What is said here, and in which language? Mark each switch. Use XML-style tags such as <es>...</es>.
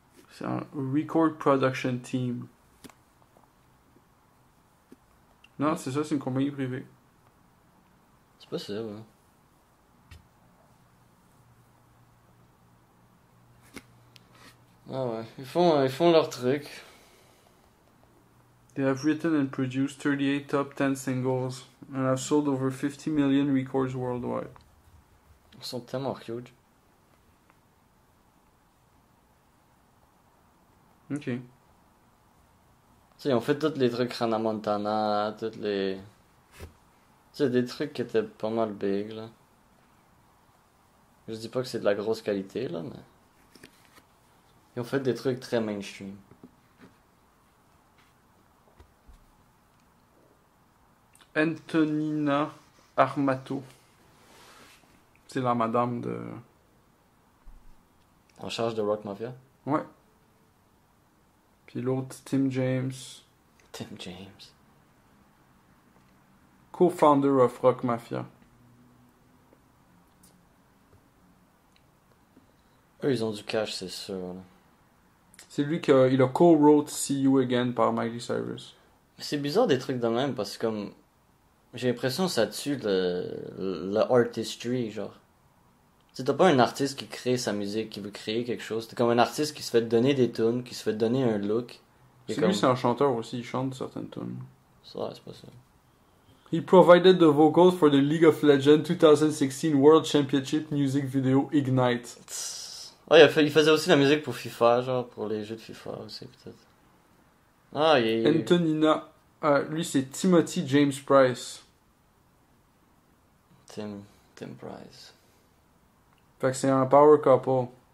<fr>C'est un</fr> <en>record production team.</en> <fr>Non, c'est ça, c'est une compagnie privée. C'est pas ça, ouais. Ah ouais, ils font leur truc.</fr> <en>They have written and produced 38 top 10 singles and have sold over 50 million records worldwide.</en> <fr>Ils sont tellement huge. Ok. Tu sais, ils ont fait tous les trucs Hannah Montana, toutes les... Tu sais, des trucs qui étaient pas mal big, là. Je dis pas que c'est de la grosse qualité, là, mais... Ils ont fait des trucs très mainstream. Antonina Armato. C'est la madame de... En charge de Rock Mafia. Ouais. Puis l'autre, Tim James. Tim James.</fr> <en>Co-founder of Rock Mafia.</en> <fr>Eux, ils ont du cash, c'est sûr, là. C'est lui qui a co-wrote See You Again par Miley Cyrus. C'est bizarre des trucs de même, parce que comme... J'ai l'impression que ça tue le artistry, genre. Tu sais, t'as pas un artiste qui crée sa musique, qui veut créer quelque chose. T'es comme un artiste qui se fait donner des tunes, qui se fait donner un look. C'est lui, c'est un chanteur aussi, il chante certaines tunes. Ça, c'est pas ça.</fr> <en>He provided the vocals for the League of Legends 2016 World Championship Music Video Ignite.</en> <fr>Ouais, il faisait aussi la musique pour FIFA, genre, pour les jeux de FIFA aussi, peut-être. Ah, Antonina, lui c'est Timothy James Price. Tim Price. Fait que c'est un</fr> <en>power couple.</en>